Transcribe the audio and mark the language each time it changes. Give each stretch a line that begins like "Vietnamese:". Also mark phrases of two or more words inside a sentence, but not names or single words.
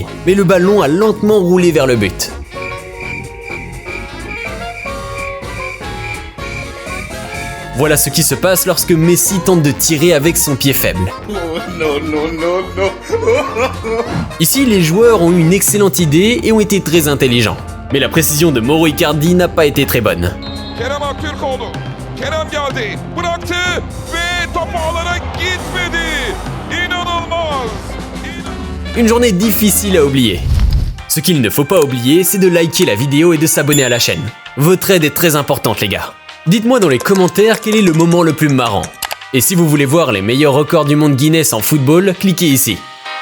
French: Mais le ballon a lentement roulé vers le but. Voilà ce qui se passe lorsque Messi tente de tirer avec son pied faible. Ici, les joueurs ont eu une excellente idée et ont été très intelligents. Mais la précision de Mauro Icardi n'a pas été très bonne.
Turkish: Kerem geldi, bıraktı ve top ağlara gitmedi. İnanılmaz.
French: Une journée difficile à oublier. Ce qu'il ne faut pas oublier, c'est de liker la vidéo et de s'abonner à la chaîne. Votre aide est très importante, les gars. Dites-moi dans les commentaires quel est le moment le plus marrant. Et si vous voulez voir les meilleurs records du monde Guinness en football, cliquez ici.